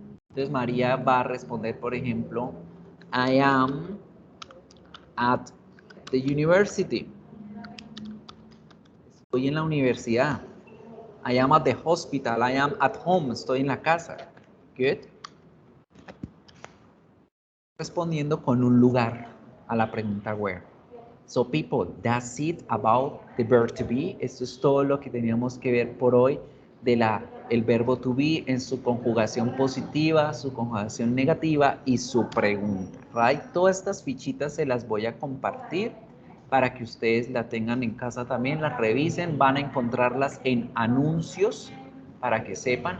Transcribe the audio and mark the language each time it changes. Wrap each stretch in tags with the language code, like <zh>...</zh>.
<es>Entonces María va a responder, por ejemplo,</es> <en>I am at the university.</en> <es>Estoy en la universidad.</es> <en>I am at the hospital. I am at home.</en> <es>Estoy en la casa.</es> <en>Good.</en> <es>Respondiendo con un lugar a la pregunta where.</es> <en>So people, that's it about the verb to be.</en> <es>Esto es todo lo que teníamos que ver por hoy de el verbo to be en su conjugación positiva, su conjugación negativa y su pregunta. Right? Todas estas fichitas se las voy a compartir para que ustedes la tengan en casa también, las revisen, van a encontrarlas en anuncios para que sepan.</es>